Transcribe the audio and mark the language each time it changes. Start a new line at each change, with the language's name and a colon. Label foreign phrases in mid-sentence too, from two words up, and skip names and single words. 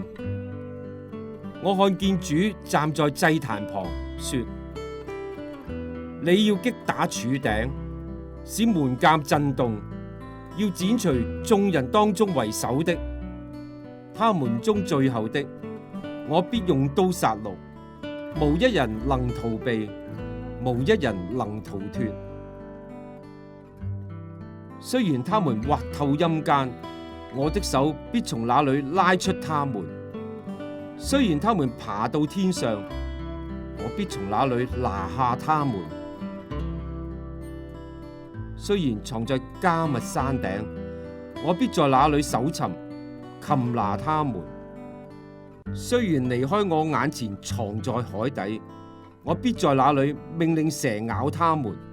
Chinese: 我看見主站在祭壇旁，說：你要擊打柱頂，使門檻震動，要剪除眾人當中為首的，他們中最後的，我必用刀殺戮，無一人能逃避，無一人能逃脫。雖然他們挖透陰間，我的手必從那裏拉出他們； 雖然他們爬到天上，我必從那裏拿下他們；雖然藏在迦密山頂，我必在那裏搜尋，擒拿他們；雖然離開我眼前藏在海底，我必在那裏命令蛇咬他們。